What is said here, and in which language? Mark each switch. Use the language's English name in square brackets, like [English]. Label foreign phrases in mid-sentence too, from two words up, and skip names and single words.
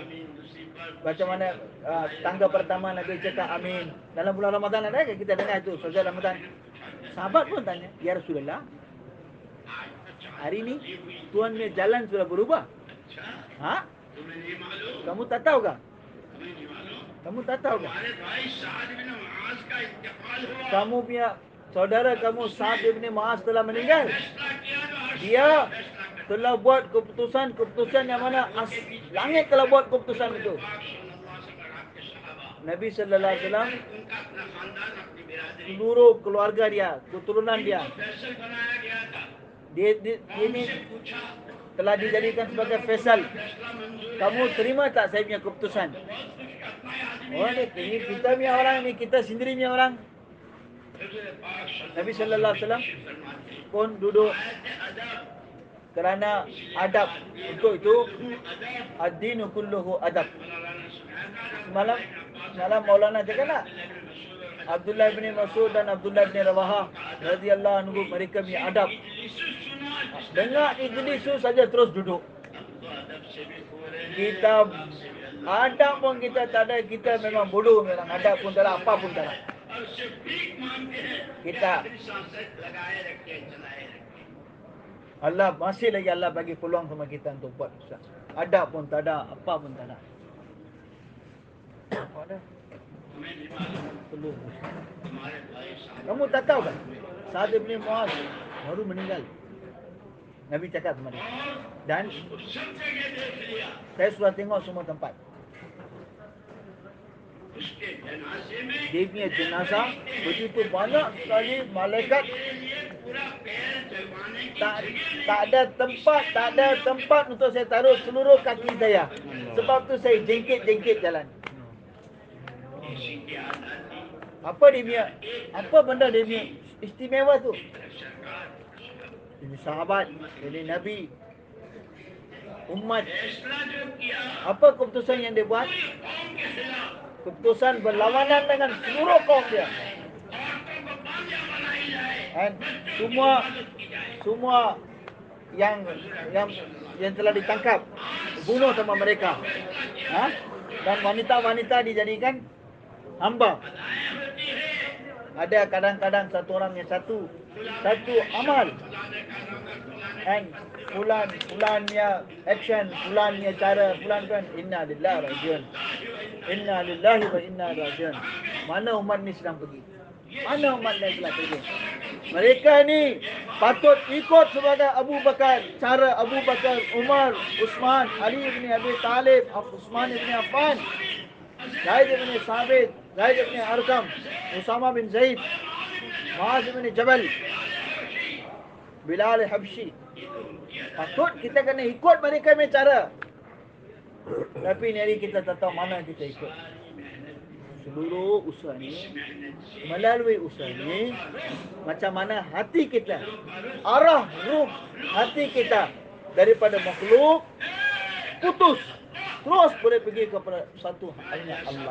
[Malay] Macam mana tangga pertama Nabi cakap amin. Dalam bulan Ramadan ada ke kita dengar itu Saja Ramadan. Sahabat pun tanya, [Arabic] يا رسول الله, [Malay] hari ni Tuhan punya jalan sudah berubah. Ha? Kamu tak tahu kah? Kamu tak tahu kan? [Urdu] हमारे भाई साद बिन मुआज का इंतकाल हुआ, [Malay] Kamu punya saudara kamu Sa'ad bin Mu'az telah meninggal. [Urdu] फैसला किया तो अर्श [Malay] Dia [Urdu] फैसला कर [Malay] telah buat keputusan yang mana langit telah buat keputusan itu. [Urdu] पाक [Arabic] صلى الله عليه وسلم [Urdu] और आपके सहाबा, [Malay] Nabi [Arabic] صلى الله عليه وسلم, [Urdu] उनका अपना खानदान, अपनी बिरादरी [Malay] seluruh keluarga dia, keturunan dia, [Urdu] फैसल बनाया गया था। [Malay] dia ini [Urdu] उनसे पूछा, [Malay] telah dijadikan sebagai Faisal. [Urdu] फैसला मंजूर है? [Malay] Kamu terima tak saya punya keputusan? [Urdu] बहुत खुश अपना आदमी [Malay] Oh, ini kita punya orang, ini kita sendiri punya orang. [Urdu] हुज़ूर पाक [Malay] Nabi [Arabic] صلى الله عليه وسلم [Urdu] फरमाते हैं, [Malay] pun duduk [Urdu] अदब, [Malay] kerana adab. Untuk itu [Urdu] अदब [Arabic] الدين كله أدب. [Urdu] मौलाना ने सुनाया था, [Malay] Semalam Maulana cakap tak? Abdullah bin Mas'ud dan Abdullah bin Rawahah [Arabic] رضي الله عنه [Malay] mereka punya adab. Dengar ijlisu saja terus duduk. [Urdu] अदब से भी हो रहे हैं, [Malay] Kita adab pun kita tak ada, kita memang bodoh memang, adab pun tak ada, apa pun tak ada. [Urdu] और उससे भीख मांगते हैं, [Malay] Kita [Urdu] अपनी सांसें लगाए रखे, चलाए रखे। [Malay] Allah masih lagi Allah bagi peluang sama kita untuk buat Ustaz. Adab pun tak ada, apa pun tak ada. Apa ada? [Urdu] हमें नहीं मालूम, [Malay] Perlu. [Urdu] हमारे भाई साहब [Malay] Kamu tak tahu kan? Sa'ad bin Mu'az baru meninggal. Nabi cakap sama dia. Dan [Urdu] सब जगह देख लिया, [Malay] saya sudah tengok semua tempat. [Urdu] उसके जनाजे में [Malay] Dia punya jenazah begitu banyak sekali malaikat, [Urdu] मेरे लिए पूरा पैर जमाने की [Malay] tak [Urdu] जगह [Malay] tak ada tempat untuk saya taruh seluruh kaki saya. Sebab tu saya jengkit-jengkit jalan. [Urdu] किसी की आदत थी। [Malay] Apa dia punya, apa benda dia punya istimewa tu? [Urdu] सरकार [Malay] Ini sahabat, ini Nabi, umat. [Urdu] फैसला जो किया, [Malay] Apa keputusan yang dia buat? [Urdu] कौम के खिलाफ [Malay] Keputusan berlawanan dengan seluruh kaum dia. [Urdu] औरतों को बांझा बनाई जाए, [Malay] Dan semua yang telah ditangkap, bunuh sama mereka. Ha? Dan wanita-wanita dijadikan hamba. Ada kadang-kadang satu orang yang satu amal. And fulannya action, fulannya cara, fulan kan [Arabic] إنا لله و راجعون. إنا لله وإنا راجعون. [Malay] Mana umat ni sedang pergi? Mana umat ni telah pergi? Mereka ni patut ikut sebagai Abu Bakar, cara Abu Bakar, Umar, Uthman, Ali bin Abi Talib, Uthman bin Affan, Zaid bin Sabit, Zaid bin Arqam, Usama bin Zaid, Muaz bin Jabal, Bilal Habsyi. Patut kita kena ikut mereka punya cara. Tapi ni hari kita tak tahu mana kita ikut. Seluruh usaha ni, melalui usaha ni, macam mana hati kita, arah ruh hati kita daripada makhluk putus, terus boleh pergi kepada satu hanya Allah.